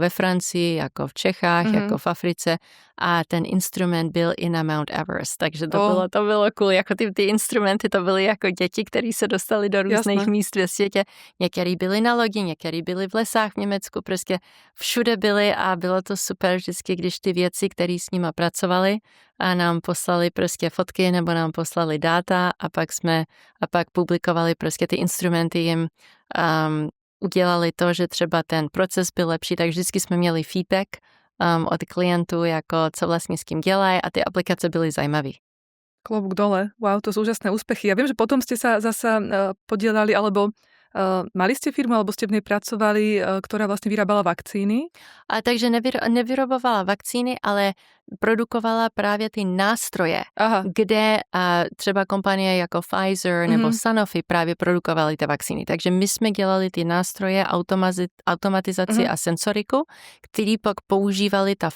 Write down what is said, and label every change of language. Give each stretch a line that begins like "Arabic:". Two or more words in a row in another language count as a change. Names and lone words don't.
Czech: ve Francii, jako v Čechách, jako v Africe a ten instrument byl i na Mount Everest, takže to bylo cool, jako ty instrumenty to byly jako děti, které se dostali do různých míst ve světě, některý byli na lodi, některý byli v lesách v Německu, prostě všude byli a bylo to super vždycky, když ty věci, které s nima pracovali a nám poslali prostě fotky nebo nám poslali data a pak publikovali prostě ty instrumenty jim udělali to, že třeba ten proces byl lepší, tak vždycky jsme měli feedback od klientů, jako co vlastně s kým dělají a ty aplikace byly zajímavé.
Slovak: Klobúk dole. Wow, to sú úžasné úspechy. Ja viem, že potom ste sa zasa podielali, alebo mali ste firmu, alebo ste v nej pracovali, ktorá vlastne vyrábala vakcíny?
Czech: Takže nevyrobovala vakcíny, ale produkovala právě ty nástroje, kde třeba kompanie jako Pfizer nebo Sanofi právě produkovaly ty vakcíny. Takže my jsme dělali ty nástroje, automatizaci a sensoriku, který pak používali ta